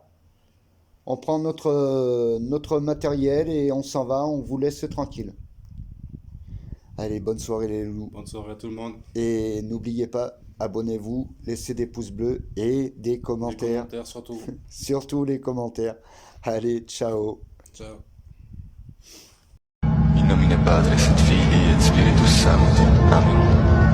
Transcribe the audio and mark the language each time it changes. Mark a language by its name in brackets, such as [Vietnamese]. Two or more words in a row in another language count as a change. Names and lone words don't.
[French] On prend notre matériel et on s'en va. On vous laisse tranquille. Allez, bonne soirée les loulous. Bonne soirée à tout le monde. Et n'oubliez pas, abonnez-vous, laissez des pouces bleus et des Les commentaires. commentaires surtout. Surtout les commentaires. Allez, ciao. Ciao. [Latin] In nomine Patris et Filii et Spiritus Sancti. Amen.